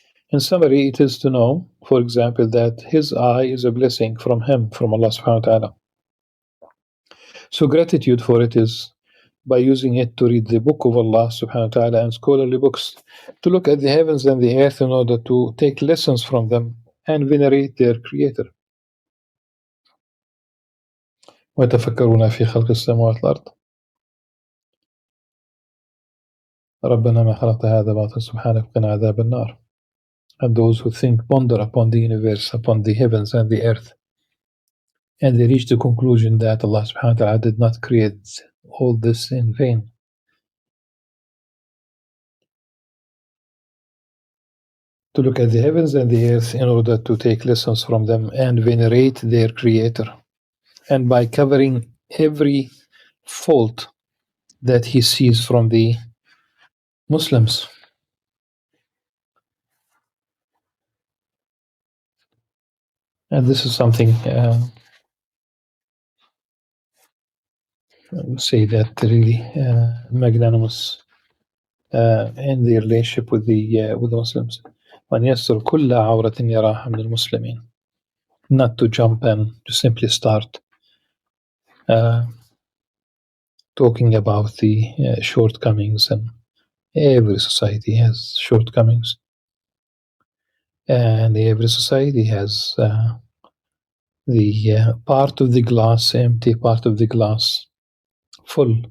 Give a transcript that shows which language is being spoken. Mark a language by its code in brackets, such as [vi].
[en] In summary, it is to know, for example, that his eye is a blessing from him, from Allah subhanahu wa ta'ala. So gratitude for it is by using it to read the book of Allah subhanahu wa ta'ala and scholarly books, to look at the heavens and the earth in order to take lessons from them and venerate their creator. [ar] ويتفكرون في خلق السماوات والأرض ربنا ما خلقت هذا باطلا سبحانك وقنا عذاب النار. [en] And those who think, ponder upon the universe, upon the heavens and the earth, and they reach the conclusion that Allah subhanahu wa ta'ala did not create all this in vain. To look at the heavens and the earth in order to take lessons from them and venerate their creator. And by covering every fault that he sees from the Muslims. And this is something I would say that really magnanimous in the relationship with the Muslims. [ar] وأن يستر كل عورة يراها من المسلمين. [en] Not to jump and to simply start talking about the shortcomings, and every society has shortcomings, and every society has the part of the glass empty, part of the glass full.